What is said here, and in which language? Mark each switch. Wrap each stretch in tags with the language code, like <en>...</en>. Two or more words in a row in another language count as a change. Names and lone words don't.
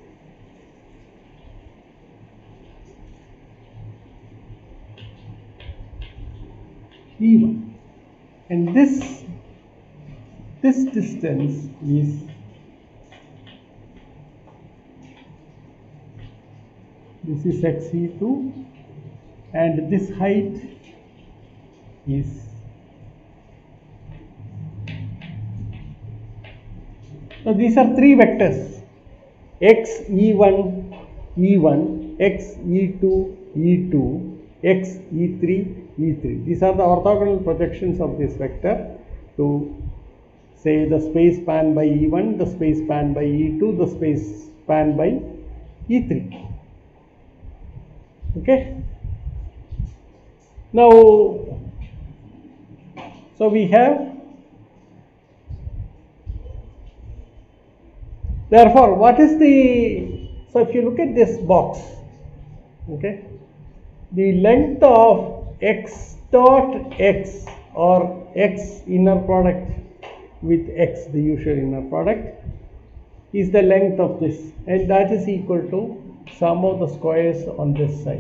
<en>E1, and this distance is xe2, and this height is so these are three vectors: x e1 e1, x e2 e2, x e3 e3. These are the orthogonal projections of this vector to say the space span by e1, the space span by e2, the space span by e3. Okay. Now, so we have, therefore, what is the, so if you look at this box, okay, the length of x dot x, or x inner product with x, the usual inner product, is the length of this, and that is equal to sum of the squares on this side.</en>